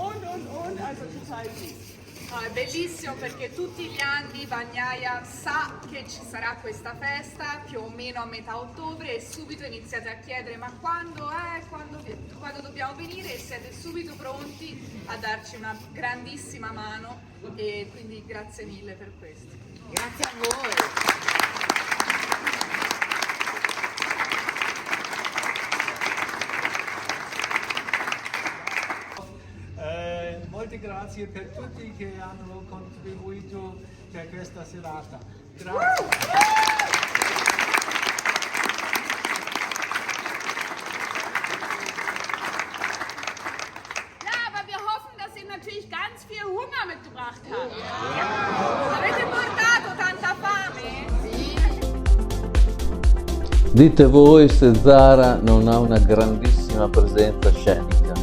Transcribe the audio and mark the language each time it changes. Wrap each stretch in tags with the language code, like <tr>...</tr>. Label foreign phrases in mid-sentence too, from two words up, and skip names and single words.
<de>also total süß.</de> <it>No, è bellissimo perché tutti gli anni Bagnaia sa che ci sarà questa festa più o meno a metà ottobre e subito iniziate a chiedere ma quando è, quando dobbiamo venire, e siete subito pronti a darci una grandissima mano e quindi grazie mille per questo. Grazie a voi. Molte grazie per tutti che hanno contribuito per questa serata. Grazie.</it> <de>Ja, aber wir hoffen, dass ihr natürlich ganz viel Hunger mitgebracht habt.</de> <it>Avete portato tanta fame? Dite voi se Zara non ha una grandissima presenza scenica.</it>